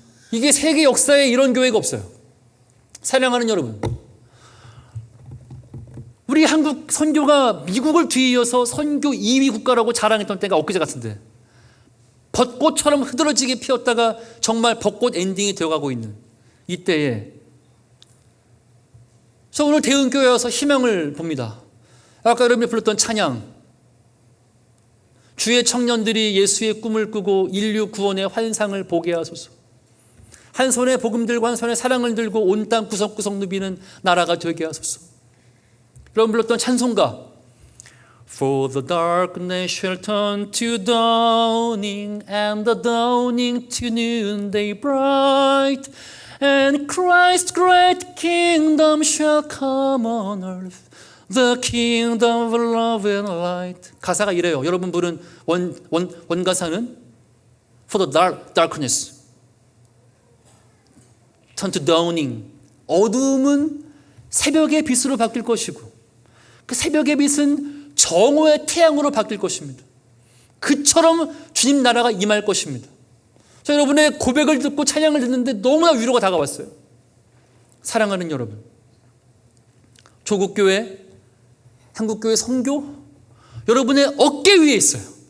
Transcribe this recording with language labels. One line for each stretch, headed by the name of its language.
Korean: 이게 세계 역사에 이런 교회가 없어요. 사랑하는 여러분, 우리 한국 선교가 미국을 뒤이어서 선교 2위 국가라고 자랑했던 때가 엊그제 같은데 벚꽃처럼 흐드러지게 피었다가 정말 벚꽃 엔딩이 되어가고 있는 이때에 저 오늘 대은교회 와서 희망을 봅니다. 아까 여러분이 불렀던 찬양, 주의 청년들이 예수의 꿈을 꾸고 인류 구원의 환상을 보게 하소서. 한 손에 복음 들고 한 손에 사랑을 들고 온 땅 구석구석 누비는 나라가 되게 하소서. 여러분 불렀던 찬송가,
English: For the darkness shall turn to dawning and the dawning to noonday bright and Christ's great kingdom shall come on earth, the kingdom of love and light.
Korean: 가사가 이래요. 여러분 부른 원가사는
English: For the darkness turn to dawning.
Korean: 어둠은 새벽의 빛으로 바뀔 것이고 그 새벽의 빛은 정오의 태양으로 바뀔 것입니다. 그처럼 주님 나라가 임할 것입니다. 자, 여러분의 고백을 듣고 찬양을 듣는데 너무나 위로가 다가왔어요. 사랑하는 여러분, 조국교회, 한국교회 선교 여러분의 어깨 위에 있어요.